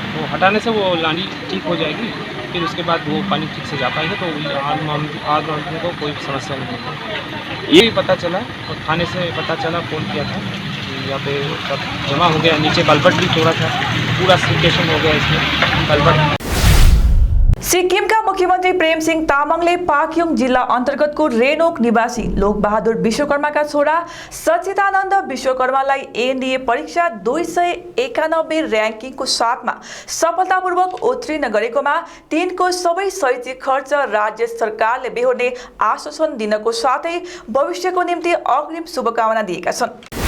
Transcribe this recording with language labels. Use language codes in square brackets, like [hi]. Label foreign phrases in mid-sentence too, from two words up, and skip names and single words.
[hi] वो हटाने से वो नाली ठीक हो जाएगी, फिर उसके बाद वो पानी ठीक से जा पाएगा तो आदमी को कोई समस्या नहीं होगी। ये भी पता चला और थाने से पता चला, फ़ोन किया था यहाँ पे सब जमा हो गया। नीचे कलबट भी तोड़ा था, पूरा सिचुएशन हो गया इसमें कलबट। [ne] सिक्किमका मुख्यमन्त्री प्रेमसिंह तामाङले पाक्योङ जिल्ला अन्तर्गतको रेनोक निवासी लोकबहादुर विश्वकर्माका छोरा सच्चिदानन्द विश्वकर्मालाई एनडीए परीक्षा 291 र्याङ्किङको साथमा सफलतापूर्वक उत्तीर्ण गरेकोमा तिनको सबै शैक्षिक खर्च राज्य सरकारले बेहोर्ने आश्वासन दिनको साथै भविष्यको निम्ति अग्रिम शुभकामना दिएका छन्।